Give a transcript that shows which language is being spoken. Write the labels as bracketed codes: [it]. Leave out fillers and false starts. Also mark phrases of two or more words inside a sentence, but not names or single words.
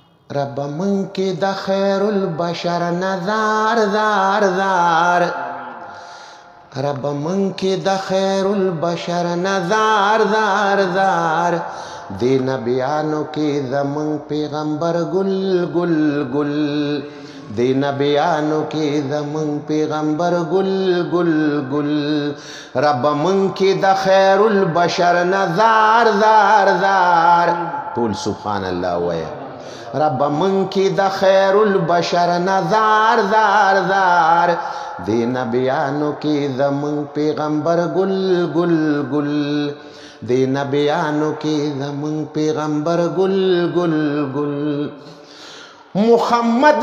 [ps] رب من کی د خیر البشر نظار دار دار رب من کی د خیر البشر نظار دار دار دی نبیانو کی زمون پیغمبر گل گل گل دی نبیانو کی زمون پیغمبر گل گل گل رب من کی د خیر البشر نظار دار دار ټول [ar] سبحان الله [ps] ویا رب من کی د خیر البشر نظار دار دار دی نبیانو کی زمون پیغمبر گل گل گل دی نبیانو کی زمون پیغمبر گل گل گل محمد